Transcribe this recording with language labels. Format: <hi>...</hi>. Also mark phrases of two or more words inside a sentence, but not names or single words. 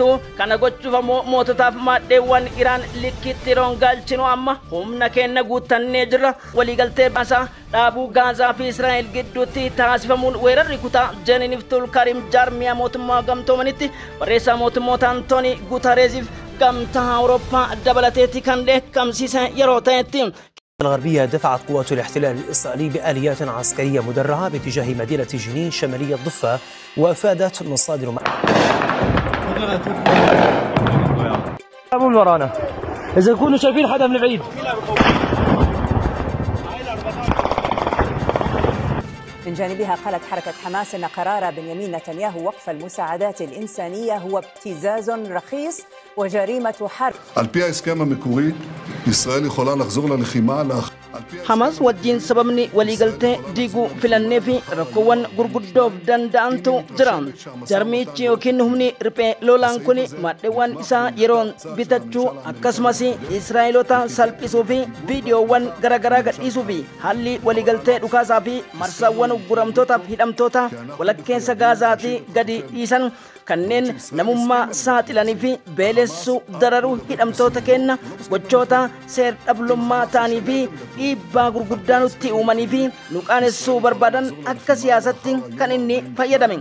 <om>Kana gochuuf moototaaf maadheewwan Iraan likkitti roongalchinu amma humna keenya guuttannee jirra. Waliigaltee baasaa dhaabuu Gaazaa fi Israa'el gidduutti taasifamuun weerarri kutaa Jeniniif Tulkarim jaarmiyaa mootummaa gamtoomanitti barreessaa mootummoota Antooni Guutareesiif gamtaa Awurooppaa dabalateetti kan dheekkamsiise yeroo ta'etti.</om> <ar>الغربية دفعت قوات الاحتلال الإسرائيلي بآليات عسكرية مدرعة باتجاه مدينة جنين شمالية الضفة وأفادت مصادر من ورانا إذا كنتوا شايفين حدا من بعيد. من جانبها قالت حركة حماس أن قرار بنيامين نتنياهو وقف المساعدات الإنسانية هو ابتزاز رخيص وجريمة حرب.</ar> <he>על פי ההסכם המקורי, ישראל יכולה לחזור ללחימה</he> <om>Hamas wajjin sababni waliigaltee diiguu filannee fi rakkoowwan gurguddoof danda'antu jira. Jarmichi yookiin humni riphee lolaan kun maadheewwan isaa yeroon bitachuu akkasumas Israa'eelota salphisuu fi viidiyoowwan garaagaraa gadhiisuu fi haalli waliigaltee dhukaasaa fi marsaawwan ugguramtootaaf hidhamtoota walakkeessa Gaazaatii gadi dhiisan kanneen namummaa saaxilanii fi beelessuu dararuu hidhamtoota kenna gochoota seer dhablummaa ta'anii fi dhiibbaa gurguddaa nutti uumanii fi nu qaanessuu barbaadan akka siyaasatti kan inni fayyadame.</om>